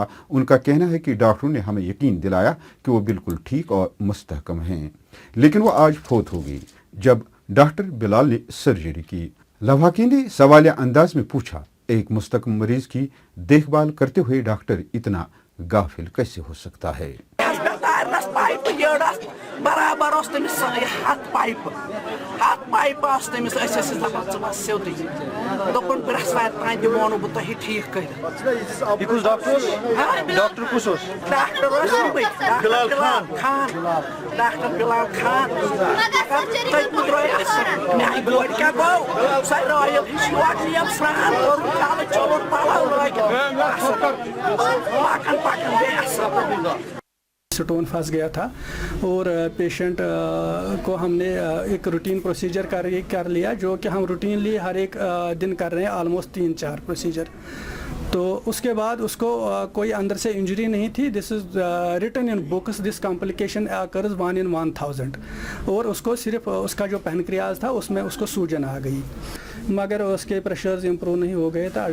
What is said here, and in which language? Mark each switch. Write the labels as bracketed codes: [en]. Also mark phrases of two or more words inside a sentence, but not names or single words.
[ur] ان کا کہنا ہے کہ ڈاکٹروں نے ہمیں یقین دلایا کہ وہ بالکل ٹھیک اور مستحکم ہیں، لیکن وہ آج فوت ہو گئی جب ڈاکٹر بلال نے سرجری کی. لواحقین نے سوالیہ انداز میں پوچھا، ایک مستحکم مریض کی دیکھ بھال کرتے ہوئے ڈاکٹر اتنا غافل کیسے ہو سکتا ہے? [ks] کرنس پائپ جڑس برابر اس تمس 7 پائپ آس تمس دپان ژٕ بس سیوٚدُے دوٚپُن برٛٮ۪سوارِ تام دِمو نہٕ بہٕ تۄہہِ ٹھیٖک کٔرِتھ ڈاکٹر کُس اوس ڈاکٹر اوس یِمٕے ڈاکٹر بلال خان ڈاکٹر بلال خان تٔتۍ درٛاے اَصٕل میٛانہِ کورِ کیٛاہ گوٚو سۄ رٲیِل ہِش یور نِیَم سرٛان کوٚرُن کالہٕ چوٚلُن پَلو لٲگِتھ اَصٕل پَکان گٔے اَصٕل [ur] سٹون پھنس گیا تھا اور پیشنٹ کو ہم نے ایک [en] routine procedure [ur] کر لیا جو کہ ہم روٹینلی ہر ایک دن کر رہے ہیں [en] almost 3-4 procedure. [ur] تو اس کے بعد اس کو کوئی اندر سے انجری نہیں تھی. [en] this is written in books this complication occurs 1 in 1000 [ur] اور اس کو صرف اس کا جو پینکریاز تھا اس میں اس کو سوجن آ گئی مگر اس کے پریشرز امپروو نہیں ہو گئے تھے.